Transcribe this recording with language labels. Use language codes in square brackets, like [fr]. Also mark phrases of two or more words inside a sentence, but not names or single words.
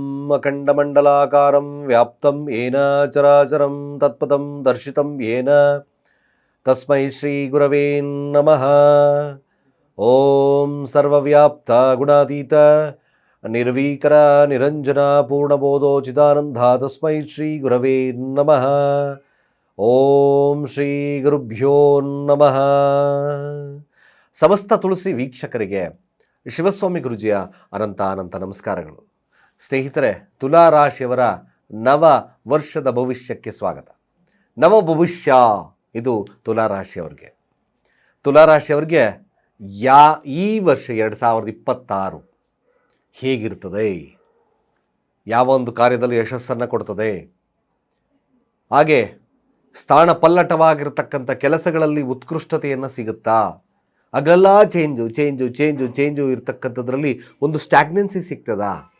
[sa] ಅಖಂಡಮಂಡಲಾಕಾರಂ ವ್ಯಾಪ್ತಂ ಯೇನ ಚರಾಚರಂ ತತ್ಪದಂ ದರ್ಶಿತಂ ಯೇನ ತಸ್ಮೈ ಶ್ರೀ ಗುರವೇ ನಮಃ. ಓಂ ಸರ್ವವ್ಯಾಪ್ತ ಗುಣಾತೀತ ನಿರ್ವೀಕರ ನಿರಂಜನ ಪೂರ್ಣಬೋಧೋಚಿದಾನಂದ ತಸ್ಮೈ ಶ್ರೀ ಗುರವೇ ನಮಃ. ಓಂ ಶ್ರೀ ಗುರುಭ್ಯೋ ನಮಃ. [kn] ಸಮಸ್ತ ತುಳಸಿ ವೀಕ್ಷಕರಿಗೆ ಶಿವಸ್ವಾಮಿ ಗುರುಜಿಯ ಅನಂತ ನಮಸ್ಕಾರಗಳು. ಸ್ನೇಹಿತರೆ, ತುಲಾ ರಾಶಿಯವರ ನವ ವರ್ಷದ ಭವಿಷ್ಯಕ್ಕೆ ಸ್ವಾಗತ. ನವ ಭವಿಷ್ಯ ಇದು ತುಲಾ ರಾಶಿಯವರಿಗೆ. ತುಲಾ ರಾಶಿಯವರಿಗೆ ಈ ವರ್ಷ 2026 ಹೇಗಿರ್ತದೆ, ಯಾವ ಒಂದು ಕಾರ್ಯದಲ್ಲಿ ಯಶಸ್ಸನ್ನು ಕೊಡ್ತದೆ, ಹಾಗೆ ಸ್ಥಾನ ಪಲ್ಲಟವಾಗಿರ್ತಕ್ಕಂಥ ಕೆಲಸಗಳಲ್ಲಿ ಉತ್ಕೃಷ್ಟತೆಯನ್ನು ಸಿಗುತ್ತಾ, ಹಾಗೆಲ್ಲ ಚೇಂಜು ಇರ್ತಕ್ಕಂಥದ್ರಲ್ಲಿ ಒಂದು ಸ್ಟ್ಯಾಗ್ನೆನ್ಸಿ ಸಿಗ್ತದಾ,